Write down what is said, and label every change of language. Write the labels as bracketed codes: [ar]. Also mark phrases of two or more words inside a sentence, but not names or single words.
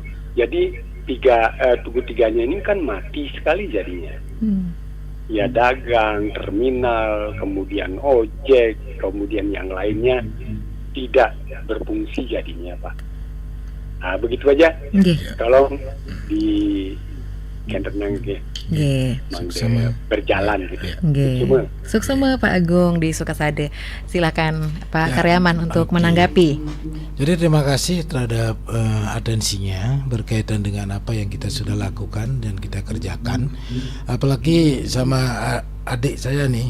[id] Jadi Tugu 3-nya ini kan mati sekali jadinya. Ya dagang, terminal, kemudian ojek, kemudian yang lainnya tidak berfungsi jadinya Pak. Nah, begitu aja. Nggih. Tolong kenrenang ge Nggih. mangga berjalan gitu. Nggih. Cuma Suksema Pak Agung di Sukasade. Silakan Pak Karyaman untuk menanggapi. Jadi terima kasih terhadap atensinya berkaitan dengan apa yang kita sudah lakukan dan kita kerjakan. Apalagi sama adik saya nih,